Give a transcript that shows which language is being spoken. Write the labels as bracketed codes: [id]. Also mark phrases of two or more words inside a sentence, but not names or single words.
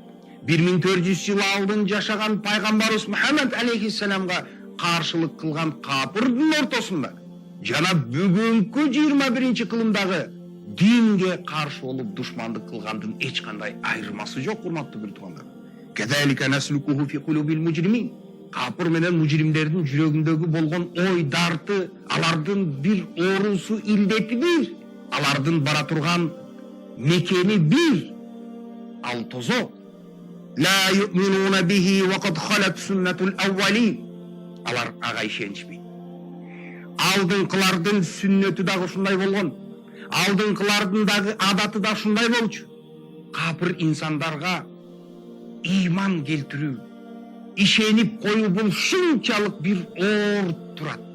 [ky] 1400 жыл алдын жашаган пайгамбарыбыз Мухаммад алейхиссаламга каршылык кылган капырдын ортосунда жана бүгүнкү 21 кылымдагы динге каршы болуп душмандык кылгандын эч кандай айырмасы жок, урматтуу бир туугандар. [ar] كذلك نسلكه في قلوب المجرمين. [ky] Капыр менен мужримдердин жүрөгүндөгү болгон ойдарды, алардын бир оорусу, илдети бир, алардын бара турган мекени бир, ал тозок. [ar] لا يؤمنون به وقد خلت سنة الأولين. [ky] Алар ага ишенишпейт. Алдыңкылардын сүннөтү дагы ушундай болгон. Алдыңкылардын дагы адаты да ушундай болчу. Капыр инсандарга иман келтирүү, ишенип коюу бул шунчалык бир оор турат.